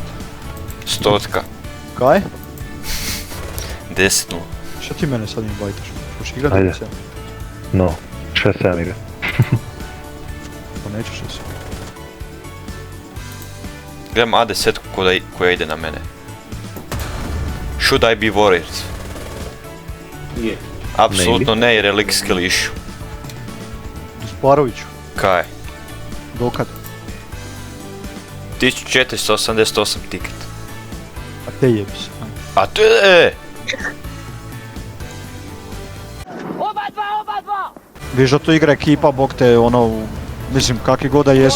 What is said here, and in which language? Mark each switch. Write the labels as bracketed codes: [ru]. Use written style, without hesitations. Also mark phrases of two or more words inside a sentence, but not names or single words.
[hr] 100. Kaj? 10-0. Šta ti mene sad invajtaš? Hoćeš igrati Ajde. ili se? No, šta sam igra? Pa nećeš se. Gledam A10 koja ide na mene. [en] Should I be worried? [hr] Je. Apsolutno ne jer je lik [en] skill issue. [hr] Sparoviću, Kaj? dokad? 1488 tiket. A te jebi se. A to je... Viš da to igra ekipa, bog te ono, mislim kakvi god da jesu.